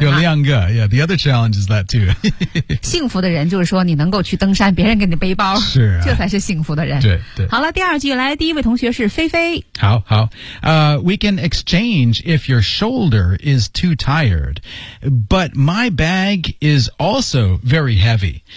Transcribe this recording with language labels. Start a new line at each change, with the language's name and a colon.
Chinese: 有两个、
English: yeah, the other challenge is that too.
Chinese: 幸福的人就是说你能够去登山别人给你背包。是、这才是幸福的人。对。好了第二句来第一位同学是菲菲。好。
English: We can exchange if your shoulder is too tired, but my bag is also very heavy.